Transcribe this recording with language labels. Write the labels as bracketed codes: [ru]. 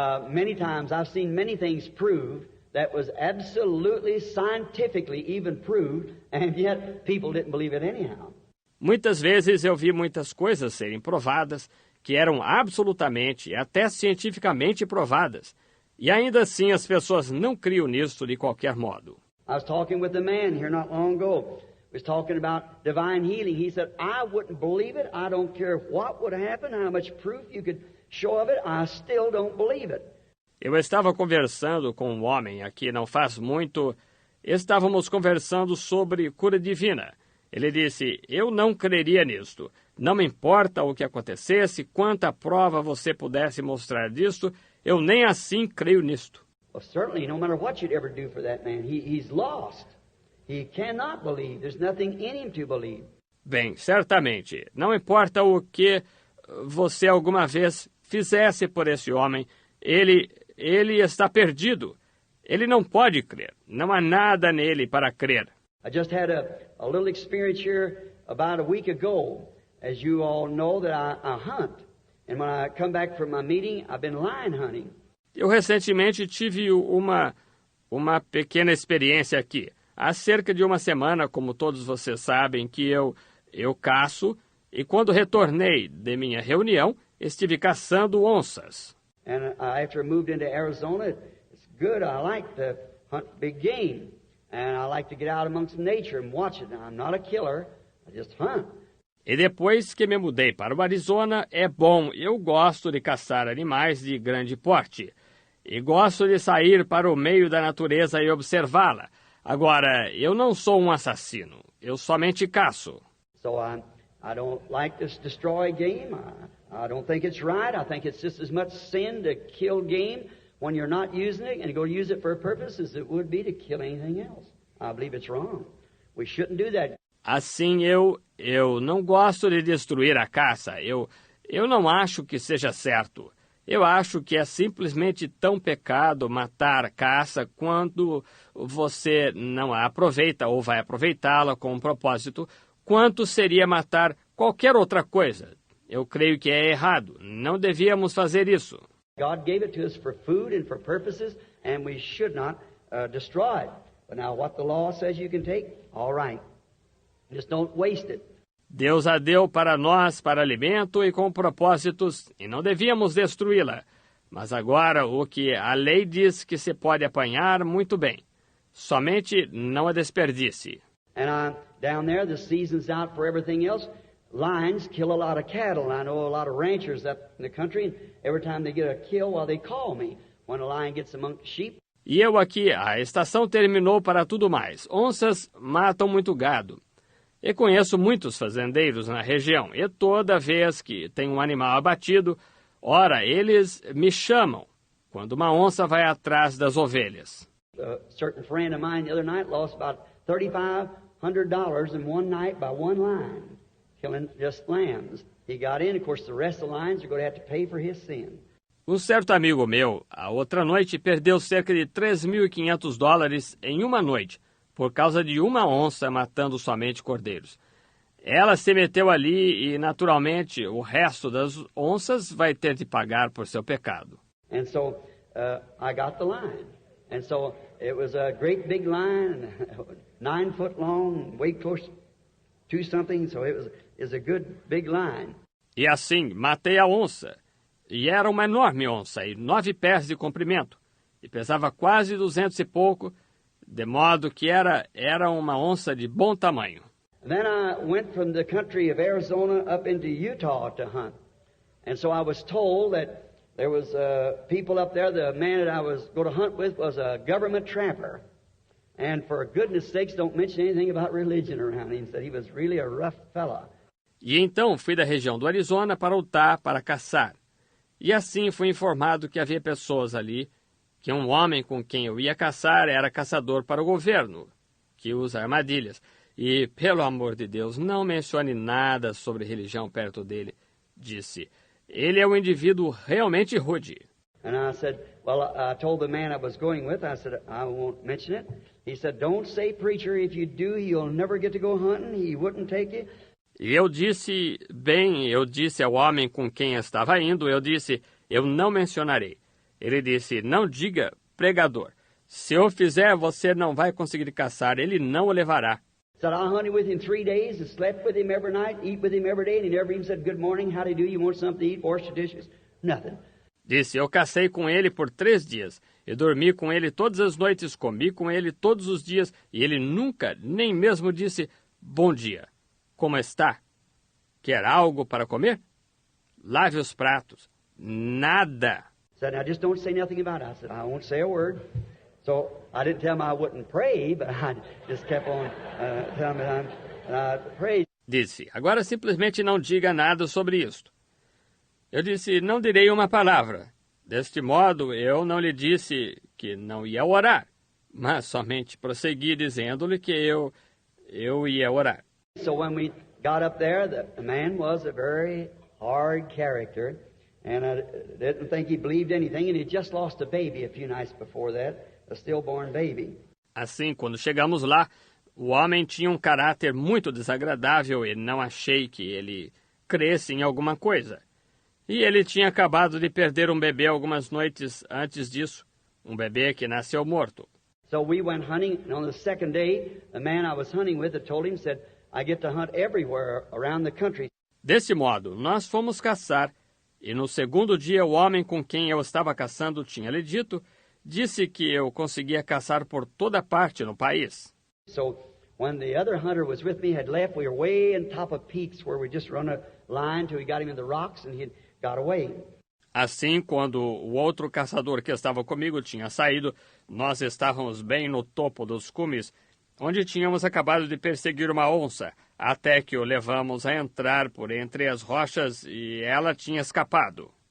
[en] Many times I've seen many things proved that was absolutely scientifically even proved, and yet people didn't believe it anyhow. [pt] Muitas vezes eu vi muitas coisas serem provadas que eram absolutamente, até cientificamente provadas, e ainda assim as pessoas não criam nisso de qualquer modo. [en] I was talking with a man here not long ago. We was talking about divine healing. He said, I wouldn't believe it. I don't care what would happen, how much proof you could show of it. I still don't believe it. [pt] Eu estava conversando com um homem aqui não faz muito. Estávamos conversando sobre cura divina. Ele disse, eu não creria nisto. Não me importa o que acontecesse, quanta prova você pudesse mostrar disto, eu nem assim creio nisto. [en] Well, certainly, no matter what you'd ever do for that man, he's lost. He cannot believe. There's nothing in him to believe. [pt] Bem, certamente, não importa o que você alguma vez fizesse por esse homem, ele está perdido. Ele não pode crer. Não há nada nele para crer. [en] I just had a little experience here about a week ago. As you all know that I hunt. And when I come back from my meeting, I've been lion hunting. [pt] Eu recentemente tive uma pequena experiência aqui. há cerca de uma semana, como todos vocês sabem, que eu caço, e quando retornei de minha reunião, estive caçando onças. [en] And after I moved into Arizona, it's good. I like to hunt big game. And I like to get out amongst nature and watch it. Now, I'm not a killer. I just hunt. [pt] E depois que me mudei para o Arizona, é bom, eu gosto de caçar animais de grande porte. E gosto de sair para o meio da natureza e observá-la. Agora, eu não sou um assassino, eu somente caço. [en] So I don't like to destroy game. I don't think it's right. I think it's just as much sin to kill game when you're not using it and go use it for a purpose as it would be to kill anything else. I believe it's wrong. We shouldn't do that. [pt] Assim, eu não gosto de destruir a caça. Eu não acho que seja certo. Eu acho que é simplesmente tão pecado matar a caça quando você não a aproveita ou vai aproveitá-la com um propósito, quanto seria matar qualquer outra coisa. Eu creio que é errado. Não devíamos fazer isso. [en] God gave it to us for food and for purposes, and we should not destroy it. But now what the law says you can take, all right. Just don't waste it. [pt] Deus a deu para nós para alimento e com propósitos, e não devíamos destruí-la. Mas agora o que a lei diz que se pode apanhar, muito bem. Somente não a desperdice. [en] And down there, the season's out for everything else. Lions kill a lot of cattle. I know a lot of ranchers up in the country, and every time they get a kill, well, they call me. When a lion gets among sheep. [pt] E eu aqui, a estação terminou para tudo mais. Onças matam muito gado. E conheço muitos fazendeiros na região, e toda vez que tem um animal abatido, ora, eles me chamam, quando uma onça vai atrás das ovelhas. [en] A certain friend of mine the other night lost about $3,500 in one night by one lion, killing just lambs. He got in, of course, the rest of the lions are going to have to pay for his sin. [pt] Um certo amigo meu, a outra noite, perdeu cerca de $3.500 em uma noite, por causa de uma onça matando somente cordeiros. Ela se meteu ali e, naturalmente, o resto das onças vai ter de pagar por seu pecado. [en] And so I got the lion. And so it was a great big lion, 9 foot long, weighed close to something, so it was a good big lion. [pt] E assim, matei a onça. E era uma enorme onça, e 9 pés de comprimento, e pesava quase 200 e pouco, de modo que era uma onça de bom tamanho. [en] Then I went from the country of Arizona up into Utah to hunt. And so I was told that there was people up there, the man that I was going to hunt with was a government trapper. And for goodness sakes, don't mention anything about religion around him. He said he was really a rough fella. [pt] E então fui da região do Arizona para Utah para caçar. E assim fui informado que havia pessoas ali, que um homem com quem eu ia caçar era caçador para o governo, que usa armadilhas. E, pelo amor de Deus, não mencione nada sobre religião perto dele, disse. Ele é um indivíduo realmente rude. [en] And I said, well, I told the man I was going with, I said, I won't mention it. He said, don't say, preacher, if you do, you'll never get to go hunting. He wouldn't take you. [pt] E eu disse ao homem com quem estava indo, eu não mencionarei. Ele disse, não diga, pregador. Se eu fizer, você não vai conseguir caçar, ele não o levará. [en] Said, I hunted with him 3 days and slept with him every night, eat with him every day, and he never even said, good morning, how do you do, you want something to eat, wash the dishes? Nothing. [pt] Disse, eu cacei com ele por 3 dias. Eu dormi com ele todas as noites, comi com ele todos os dias, e ele nunca, nem mesmo disse, bom dia. Como está? Quer algo para comer? Lave os pratos. Nada. [en] Said, now just don't say nothing about it. I said, I won't say a word. So I didn't tell him I wouldn't pray, but I just kept on telling him I prayed. [pt] Disse, agora simplesmente não diga nada sobre isto. Eu disse, não direi uma palavra. Deste modo, eu não lhe disse que não ia orar, mas somente prossegui dizendo-lhe que eu ia orar. [en] So when we got up there, the man was a very hard character, and I didn't think he believed anything, and he just lost a baby a few nights before that, a stillborn baby. [pt] Assim, quando chegamos lá, o homem tinha um caráter muito desagradável e não achei que ele cresce em alguma coisa. E ele tinha acabado de perder um bebê algumas noites antes disso, um bebê que nasceu morto. [en] So we went hunting, and on the second day, the man I was hunting with had told him, said, I get to hunt everywhere around the country. [pt] Desse modo, nós fomos caçar, e no segundo dia o homem com quem eu estava caçando tinha lhe disse que eu conseguia caçar por toda parte no país. [en] So when the other hunter was with me had left, we were way on top of peaks where we just run a line till we got him in the rocks and he got away. [pt] Assim, quando o outro caçador que estava comigo tinha saído, nós estávamos bem no topo dos cumes, onde tínhamos acabado de perseguir uma onça, até que o levamos a entrar por entre as rochas e ela tinha escapado.